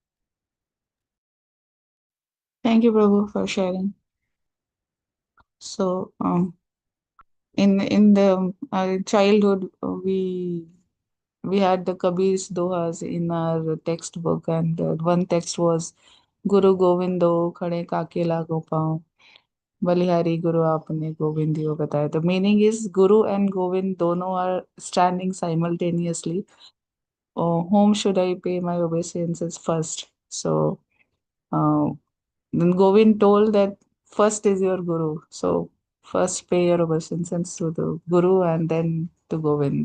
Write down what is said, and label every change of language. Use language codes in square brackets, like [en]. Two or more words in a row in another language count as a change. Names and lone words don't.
[en] Thank you, Prabhu, for sharing. So, in the childhood, we had the Kabir's dohas in our textbook, and one text was [hi] गुरु गोविंद दोऊ खड़े काके लागूं पांय बलिहारी गुरु आपने गोविंद दियो बताय. [en] The meaning is Guru and Govind dono are standing simultaneously. Oh, whom should I pay my obeisances first? So then Govind told that first is your Guru. So first pay your obeisances to the Guru and then to Govind.